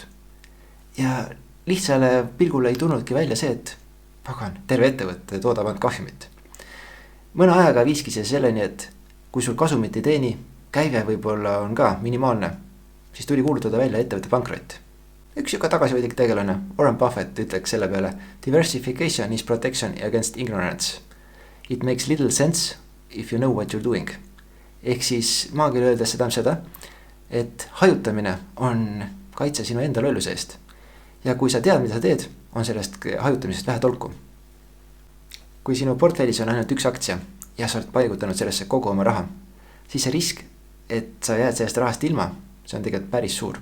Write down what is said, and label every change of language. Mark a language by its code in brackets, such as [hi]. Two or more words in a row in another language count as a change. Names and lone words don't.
[et] Ja lihtsale pilgule ei tulnudki välja see, et pagan, terve ettevõtte toodab ainult kahjumit. Mõne ajaga viiski see selleni, et kui sul kasumit ei teeni, käive võib-olla on ka minimaalne, siis tuli kuulutada välja ettevõtte pankrott. Üks juba tagasihoidlik tegelane, Warren Buffett, ütleks selle peale: [en] diversification is protection against ignorance. It makes little sense if you know what you're doing. [et] Ehk siis maagil öeldes seda, et hajutamine on kaitse sinu enda lolluse eest. Ja kui sa tead, mida sa teed, on sellest hajutamisest vähe tolku. Kui sinu portfellis on ainult üks aktsia ja sa oled paigutanud sellesse kogu oma raha, siis see risk, et sa jääd sellest rahast ilma, see on tegelikult päris suur.